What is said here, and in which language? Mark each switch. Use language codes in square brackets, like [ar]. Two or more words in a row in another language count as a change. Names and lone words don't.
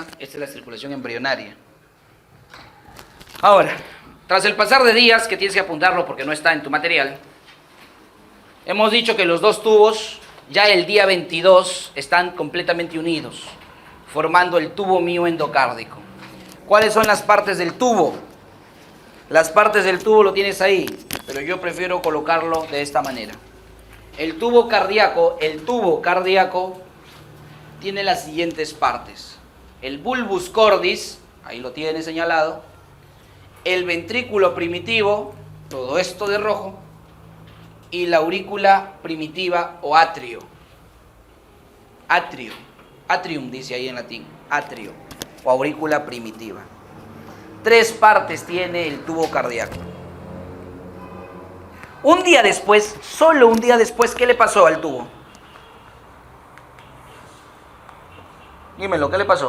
[es] Esta es la circulación embrionaria. Ahora, tras el pasar de días, que tienes que apuntarlo porque no está en tu material, hemos dicho que los dos tubos, ya el día 22, están completamente unidos, formando el tubo mioendocárdico. ¿Cuáles son las partes del tubo? Las partes del tubo lo tienes ahí, pero yo prefiero colocarlo de esta manera. El tubo cardíaco tiene las siguientes partes. [la] El bulbus cordis, [es] ahí lo tiene señalado. El ventrículo primitivo, todo esto de rojo. Y la aurícula primitiva o atrio. Atrio. Atrium dice ahí en latín. Atrio o aurícula primitiva. 3 partes tiene el tubo cardíaco. Un día después, solo un día después, ¿qué le pasó al tubo? Dímelo, ¿qué le pasó?